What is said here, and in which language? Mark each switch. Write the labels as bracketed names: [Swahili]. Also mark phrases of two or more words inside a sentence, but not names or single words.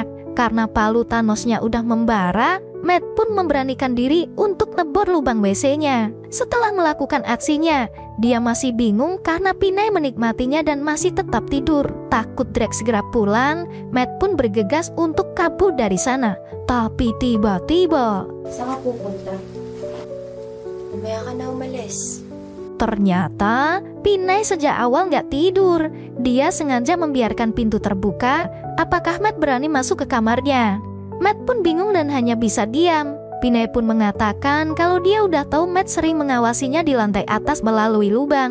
[Indonesian] Karena palu Thanosnya udah membara, Matt pun memberanikan diri untuk nebor lubang WC-nya. Setelah melakukan aksinya, dia masih bingung karena Pinay menikmatinya dan masih tetap tidur. Takut Drake segera pulang, Matt pun bergegas untuk kabur dari sana. Tapi tiba-tiba, [Filipino] saan ka pupunta? Mamaya ka na umalis. [Indonesian] ternyata Pinay sejak awal nggak tidur. Dia sengaja membiarkan pintu terbuka. Apakah Matt berani masuk ke kamarnya? Matt pun bingung dan hanya bisa diam. Pinay pun mengatakan kalau dia udah tahu Matt sering mengawasinya di lantai atas melalui lubang.